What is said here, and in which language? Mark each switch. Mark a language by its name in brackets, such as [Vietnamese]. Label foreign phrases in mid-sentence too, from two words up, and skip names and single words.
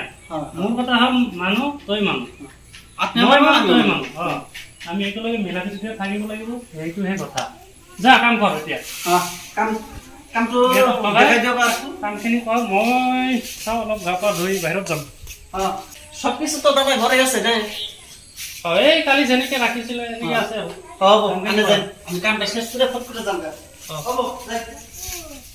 [Assamese] মোৰ কথা হ'ল মানুহ তই মানুহ, মই মানুহ তই মানুহ, আমি একেলগে মিলা প্ৰীতিৰে থাকিব লাগিব, সেইটোহে কথা। যা কাম কৰ এতিয়া, কামখিনি কৰ, মই চাওঁ অলপ গা পা ধুই বাহিৰত যাম। [Bangla] সব কিছু তো দাদা ঘরে আছে না? [Assamese] এই কালি যেনেকে ৰাখিছিলে এনেকে আছে আৰু। হ'ব আমি কামটা শেষ করে ফট করে যাম। হ'ব